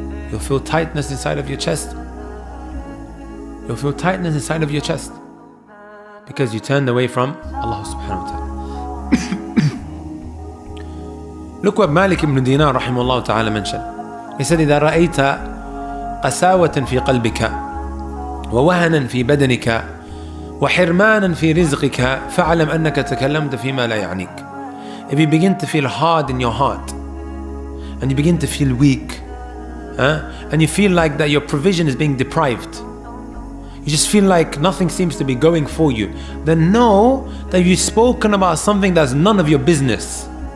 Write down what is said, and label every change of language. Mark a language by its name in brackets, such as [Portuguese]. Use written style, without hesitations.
[English] You'll feel tightness inside of your chest. You'll feel tightness inside of your chest because you turned away from Allah subhanahu wa ta'ala. Look what Malik ibn Dinar rahimahullah ta'ala mentioned. He said, [Arabic] إذا رأيت قساوة في قلبك ووهنا في بدنك وحرمانا في رزقك فاعلم أنك تكلمت فيما لا يعنيك. [English] If you begin to feel hard in your heart and you begin to feel weak, and you feel like that your provision is being deprived, you just feel like nothing seems to be going for you, then know that you've spoken about something that's none of your business.